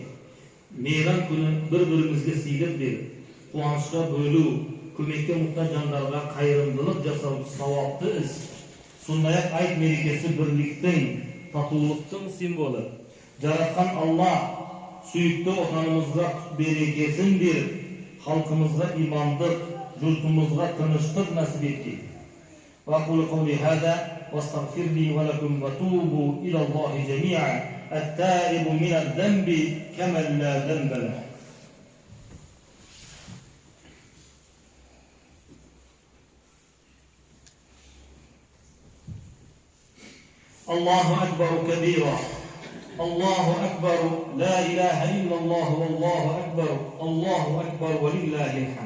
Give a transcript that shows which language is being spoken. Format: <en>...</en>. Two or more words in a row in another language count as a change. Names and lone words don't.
<kk>Мейрам күні бір-бірімізге сыйлық беріп, қуанышқа бөлу, көмекке мұқтаж жандарға қайырымдылық жасау сауапты іс. Сондай-ақ айт мерекесі бірліктің, татулықтың символы. Жаратқан Алла сүйікті отанымызға берекесін беріп, халқымызға имандық, жұртымызға тыныштық насip etkin.</kk> <ar>وأقول قولي هذا واستغفر لي ولكم وتوبوا إلى الله جميعا التائب من الذنب كمن لا ذنب له. الله أكبر كبيرا، الله أكبر، لا إله إلا الله والله أكبر، الله أكبر ولله الحمد.</ar>